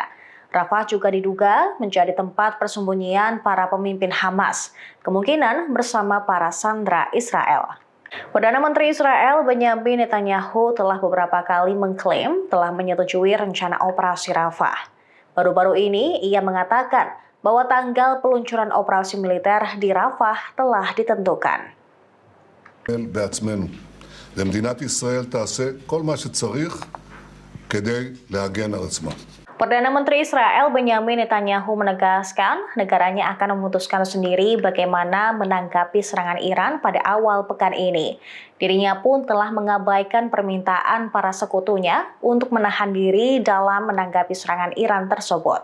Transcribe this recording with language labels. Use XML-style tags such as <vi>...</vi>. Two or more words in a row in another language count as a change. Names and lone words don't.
<id>Rafah juga diduga menjadi tempat persembunyian para pemimpin Hamas, kemungkinan bersama para sandera Israel. Perdana Menteri Israel Benyamin Netanyahu telah beberapa kali mengklaim telah menyetujui rencana operasi Rafah. Baru-baru ini ia mengatakan bahwa tanggal peluncuran operasi militer di Rafah telah ditentukan.</id> <he>למדינת ישראל תעשה כל מה שצריך כדי להגן על עצמה.</he> <id>Perdana Menteri Israel Benyamin Netanyahu menegaskan negaranya akan memutuskan sendiri bagaimana menanggapi serangan Iran pada awal pekan ini. Dirinya pun telah mengabaikan permintaan para sekutunya untuk menahan diri dalam menanggapi serangan Iran tersebut.</id>